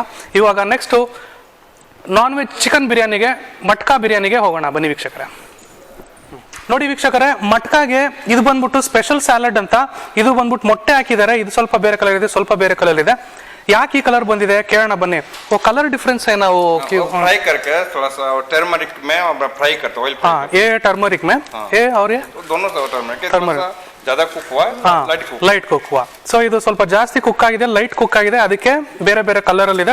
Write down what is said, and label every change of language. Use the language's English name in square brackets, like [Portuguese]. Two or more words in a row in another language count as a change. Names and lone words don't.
[Kannada] ಇವಾಗ ನೆಕ್ಸ್ಟು ನಾನ್ ವೆಜ್ ಚಿಕನ್ ಬಿರಿಯಾನಿಗೆ, ಮಟ್ಕಾ ಬಿರಿಯಾನಿಗೆ ಹೋಗೋಣ. ಬನ್ನಿ ವೀಕ್ಷಕರೇ. ನೋಡಿ ವೀಕ್ಷಕರೇ, ಮಟ್ಕಾಗೆ ಇದು ಬಂದ್ಬಿಟ್ಟು ಸ್ಪೆಷಲ್ ಸ್ಯಾಲಡ್ ಅಂತ. ಇದು ಬಂದ್ಬಿಟ್ಟು ಮೊಟ್ಟೆ ಹಾಕಿದ್ದಾರೆ. ಇದು ಸ್ವಲ್ಪ ಬೇರೆ ಕಲರ್ ಇದೆ, ಸ್ವಲ್ಪ ಬೇರೆ ಕಲರ್ ಇದೆ. ಯಾಕೆ ಈ ಕಲರ್ ಬಂದಿದೆ ಕೇಳೋಣ ಬನ್ನಿ. ಓ, [English] colour difference [Hindi] है ना वो फ्राई करके थोड़ा सा टर्मरिक में फ्राई करते ऑयल। हाँ, ये टर्मरिक में, ये और ये दोनों से टर्मरिक ज्यादा कुक हुआ, [English] light cook [Hindi] ಹುआ. [Kannada] ಸೊ ಇದು ಸ್ವಲ್ಪ ಜಾಸ್ತಿ ಕುಕ್ ಆಗಿದೆ, ಲೈಟ್ ಕುಕ್ ಆಗಿದೆ, ಅದಕ್ಕೆ ಬೇರೆ ಬೇರೆ ಕಲರ್ ಅಲ್ಲಿ ಇದೆ.